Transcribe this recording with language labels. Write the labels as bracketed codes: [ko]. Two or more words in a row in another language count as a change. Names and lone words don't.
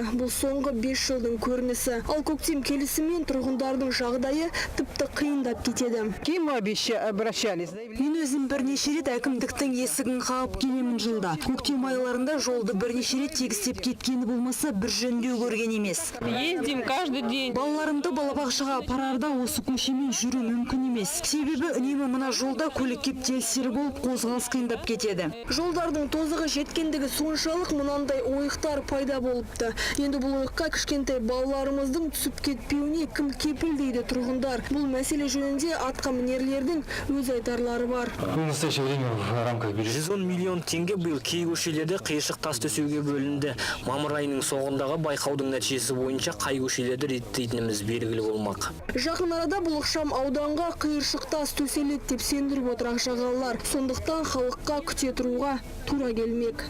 [kk] Бұл соңғы 5 жылдың көрінісі. Ал көктем келісімен тұрғындардың жағдайы тіпті қиындап кетеді. Мен өзім бірнеше рет әкімдіктің есігін қағып келемін жылда. Көктем айларында жолды бірнеше рет тегістеп кеткені болмаса бір жөндеу көрген емес. [ru] Ездим каждый день. [kk] Балаларымды балабақшаға апарарда осы көшемен жүру мүмкін емес. Себебі үнемі мына жолда көлік кептелістері болып қозғалыс қиындап кетеді. Жолдардың тозығы жеткендігі соншалық мынандай ойықтар пайда болыпты. Енді бұл ойыққа кішкентай балаларымыздың түсіп кетпеуіне кім кепіл дейді тұрғындар. Бұл мәселе жөнінде атқамінерлердің өз айтарлары бар. [ru] В настоящее время в рамках бюджета [kk] 110 миллион теңге биыл кей көшелерде қиыршық тас төсеуге бөлінді. Мамыр айының соңындағы байқаудың нәтижесі бойынша қай көшелерді реттейтініміз белгілі болмақ. Жақын арада бұл ықшам ауданға қиыршық тас төселеді деп сендіріп отыр ақшағалылар. Сондықтан халыққа күте тұруға тура келмек.